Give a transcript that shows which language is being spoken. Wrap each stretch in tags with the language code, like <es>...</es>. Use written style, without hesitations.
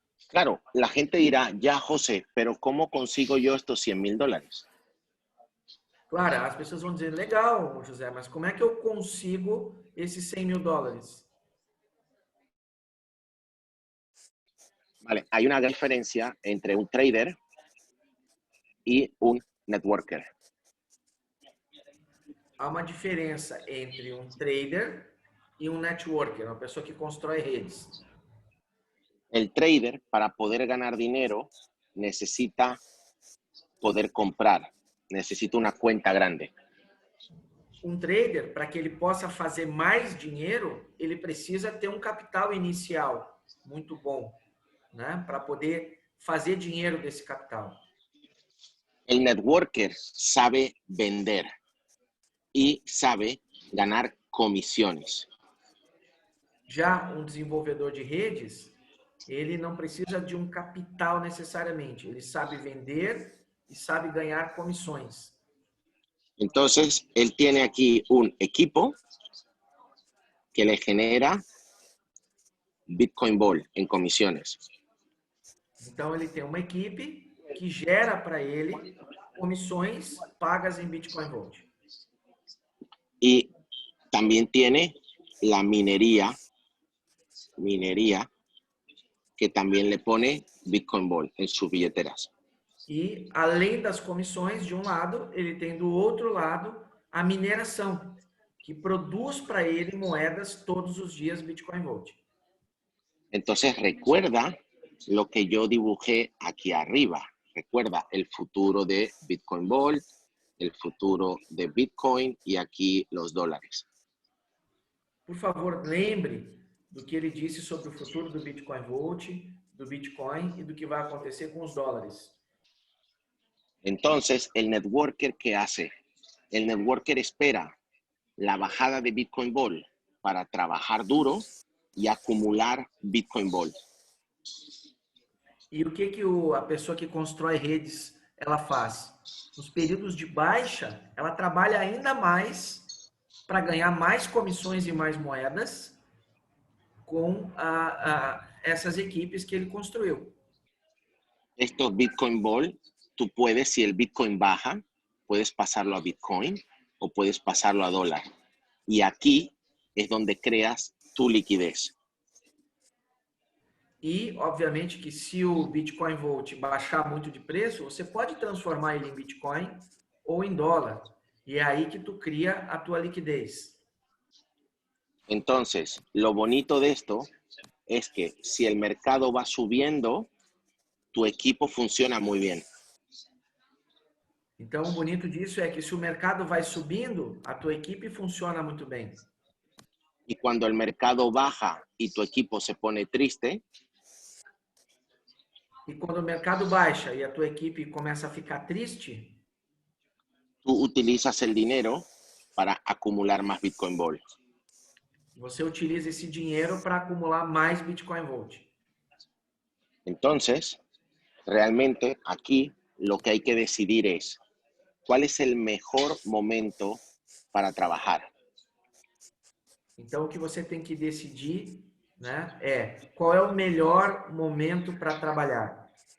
<es>Claro, la gente dirá, ya, José, pero ¿cómo consigo yo estos 100,000 dólares?</es> <pt>Claro, as pessoas vão dizer, legal, José, mas como é que eu consigo esses 100 mil dólares?</pt> <es>Vale, hay una gran diferencia entre un trader y un networker.</es> <pt>Há uma diferença entre um trader e um networker, uma pessoa que constrói redes.</pt> <es>El trader, para poder ganar dinero, necesita poder comprar, necesita una cuenta grande.</es> <pt>Um trader, para que ele possa fazer mais dinheiro, ele precisa ter um capital inicial. muito bom, né? Para poder fazer dinheiro desse capital.</pt> <es>El networker sabe vender y sabe ganar comisiones.</es> <pt>Já um desenvolvedor de redes, ele não precisa de um capital necessariamente. Ele sabe vender e sabe ganhar comissões.</pt> <es>Entonces, él tiene aquí un equipo que le genera Bitcoin Ball en comisiones.</es> <pt>Então, ele tem uma equipe que gera para ele comissões pagas em Bitcoin Vault.</pt> <es>Y también tiene la minería que también le pone Bitcoin Ball en sus billeteras.</es> <pt>E, além das comissões, de um lado, ele tem do outro lado a mineração, que produz para ele moedas todos os dias Bitcoin Vault.</pt> <es>Entonces, recuerda lo que yo dibujé aquí arriba. Recuerda el futuro de Bitcoin Ball, el futuro de Bitcoin y aquí los dólares.</es> <pt>Por favor, lembre do que ele disse sobre o futuro do Bitcoin Vault, do Bitcoin e do que vai acontecer com os dólares.</pt> <es>Entonces, el networker, ¿qué hace? El networker espera la bajada de Bitcoin Ball para trabajar duro y acumular Bitcoin Ball.</es> <pt>E o que a pessoa que constrói redes ela faz? Nos períodos de baixa, ela trabalha ainda mais para ganhar mais comissões e mais moedas com essas equipes que ele construiu.</pt> <es>Estos Bitcoin Ball, tú puedes, si el Bitcoin baja, puedes pasarlo a Bitcoin o puedes pasarlo a dólar. Y aquí es donde creas tu liquidez.</es> <pt>E, obviamente, que se o Bitcoin Vault baixar muito de preço, você pode transformar ele em Bitcoin ou em dólar. E é aí que tu cria a tua liquidez.</pt> <es>Entonces, lo bonito de esto es que si el mercado va subiendo, tu equipo funciona muy bien.</es> <pt>Então, o bonito disso é que se o mercado vai subindo, a tua equipe funciona muito bem.</pt> <es>Y cuando el mercado baja y tu equipo se pone triste,</es> <pt>E quando o mercado baixa e a tua equipe começa a ficar triste,</pt> <es>tú utilizas el dinero para acumular más Bitcoin Ball.</es> <pt>você utiliza esse dinheiro para acumular mais Bitcoin Vault.</pt> <es>Entonces, realmente aquí lo que hay que decidir es cuál es el mejor momento para trabajar.</es> <pt>Então, o que você tem que decidir, né, é qual é o melhor momento para trabalhar.</pt>